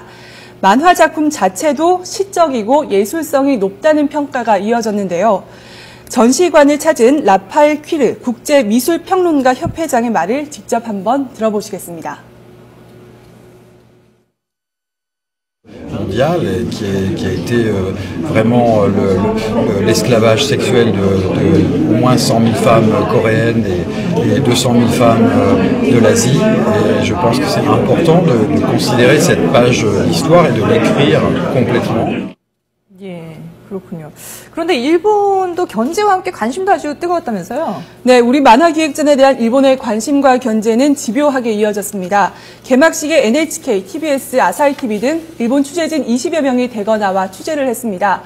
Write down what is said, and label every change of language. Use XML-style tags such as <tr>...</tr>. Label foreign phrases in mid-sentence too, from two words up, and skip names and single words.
<ko>만화 작품 자체도 시적이고 예술성이 높다는 평가가 이어졌는데요. 전시관을 찾은 라파엘 퀴르 국제미술평론가 협회장의 말을 직접 한번 들어보시겠습니다.</ko> <fr>mondiale et qui a été vraiment l'esclavage sexuel de au moins 100 000 femmes coréennes et 200 000 femmes de l'Asie. Et je pense que c'est important de considérer cette page d'histoire et de l'écrire complètement.</fr> <ko>그렇군요. 그런데 일본도 견제와 함께 관심도 아주 뜨거웠다면서요? 네, 우리 만화기획전에 대한 일본의 관심과 견제는 집요하게 이어졌습니다. 개막식에 NHK, TBS, 아사히TV 등 일본 취재진 20여 명이 대거 나와 취재를 했습니다.</ko>